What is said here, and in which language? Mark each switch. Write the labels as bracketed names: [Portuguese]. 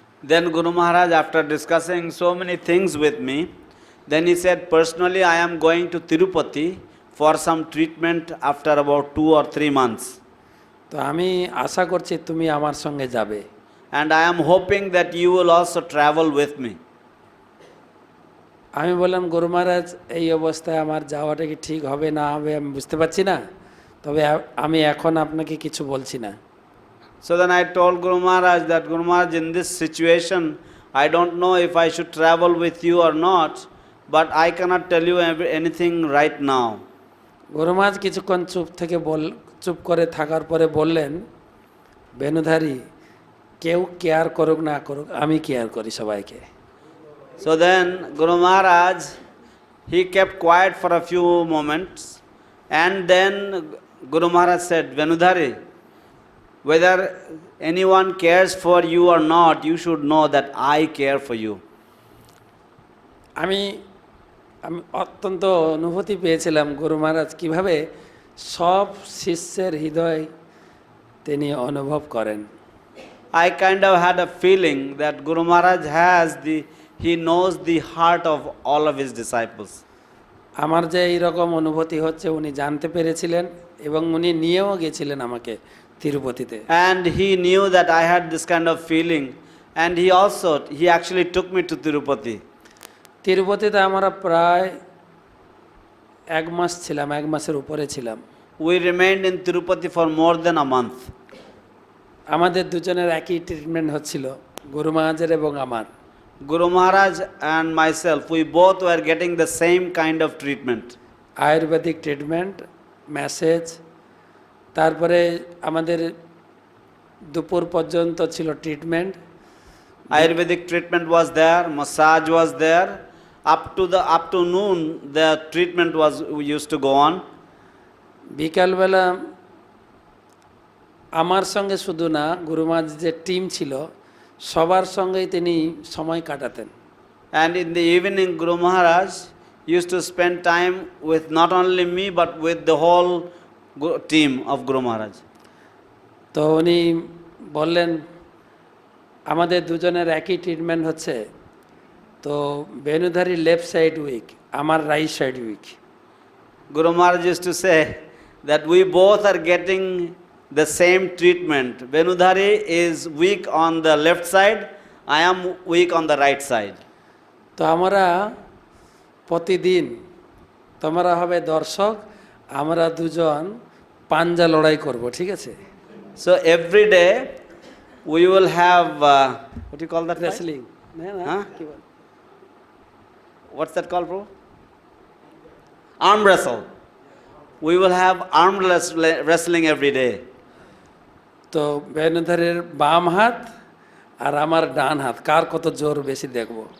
[English] Then Guru Maharaj, after discussing so many things with me, then he said, personally I am going to Tirupati for some treatment after about 2 or 3 months. [Bangla] তো আমি আশা করছি তুমি আমার সঙ্গে যাবে। [English] And I am hoping that you will also travel with me. [Bangla] আমি বললাম, গুরু মহারাজ এই অবস্থায় আমার যাওয়াটা কি ঠিক হবে না হবে আমি বুঝতে পারছি না, তবে আমি এখন আপনাকে কিছু বলছি না। [English] So then I told Guru Maharaj that, Guru Maharaj, in this situation, I don't know if I should travel with you or not, but I cannot tell you anything right now. [Bangla] গুরু মহারাজ কিছুক্ষণ চুপ করে থাকার পরে বললেন, বেনুধারী, কেউ care করুক না করুক, আমি কেয়ার করি সবাইকে। [English] So then Guru Maharaj, he kept quiet for a few moments, and then Guru Maharaj said, Venudhari, whether anyone cares for you or not, you should know that I care for you. [Bangla] আমি আমি অত্যন্ত অনুভূতি পেয়েছিলাম গুরু মহারাজ কীভাবে সব শিষ্যের হৃদয় তিনি অনুভব করেন। [English] I kind of had a feeling that Guru Maharaj he knows the heart of all of his disciples. [Bangla] আমার যে এইরকম অনুভূতি হচ্ছে উনি জানতে পেরেছিলেন এবং উনি নিয়েও গেছিলেন আমাকে তিরুপতিতে। [English] And he knew that I had this kind of feeling, and he actually took me to Tirupati. [Bangla] তিরুপতিতে আমরা প্রায় 1 মাস ছিলাম, 1 মাসের উপরে ছিলাম। [English] We remained in Tirupati for more than a month. [Bangla] আমাদের দুজনের একই ট্রিটমেন্ট হচ্ছিল, গুরু মহারাজের এবং আমার। [English] Guru Maharaj and myself, we both were getting the same kind of treatment. [Bangla] Ayurvedic treatment, message, তারপরে আমাদের দুপুর পর্যন্ত ছিল treatment. [English] Ayurvedic treatment was there, massage was there. Up to noon, the treatment used to go on. [Bangla] বিকালবেলা আমার সঙ্গে শুধু না, গুরু মহারাজ যে টিম ছিল সবার সঙ্গেই তিনি সময় কাটাতেন। [English] And in the evening, Guru Maharaj used to spend time with not only me but with the whole team of Guru Maharaj. [Bangla] তো উনি বললেন আমাদের দুজনের একই ট্রিটমেন্ট হচ্ছে, তো বেনুধারী [English] left side weak, [Bangla] আমার [English] Right side weak. Guru Maharaj used to say that we both are getting the same treatment. Venudhari is weak on the left side, I am weak on the right side. [Bangla] তো আমরা প্রতিদিন, তোমরা হবে দর্শক, আমরা দুজন পাঞ্জা লড়াই করব, ঠিক আছে? [English] So every day we will have what do you call that? Wrestling, Huh? What's that called, bro? Arm wrestle. We will have arm wrestling every day. [Bangla] তো বেনুধারের বাম হাত আর আমার ডান হাত কার কত জোর বেশি দেখব।